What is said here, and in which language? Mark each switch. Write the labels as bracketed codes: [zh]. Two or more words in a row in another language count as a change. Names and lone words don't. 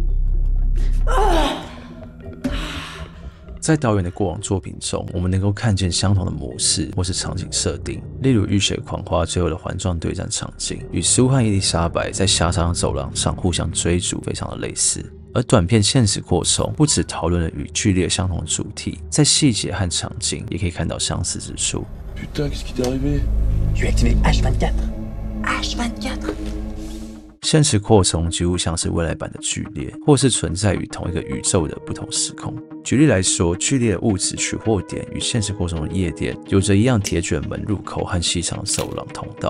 [zh] 在导演的过往作品中，我们能够看见相同的模式或是场景设定，例如《浴血狂花》最后的环状对战场景，与苏和伊丽莎白在狭长的走廊上互相追逐非常的类似。而短片《现实扩充》不只讨论了与剧烈相同的主题，在细节和场景也可以看到相似之处。 [fr] Putain, qu'est-ce qui t'est arrivé? Tu as activé H24. H24. [zh] 现实扩充几乎像是未来版的剧烈，或是存在于同一个宇宙的不同时空。举例来说，剧烈的物质取货点与现实扩充的夜店有着一样铁卷门入口和细长的走廊通道。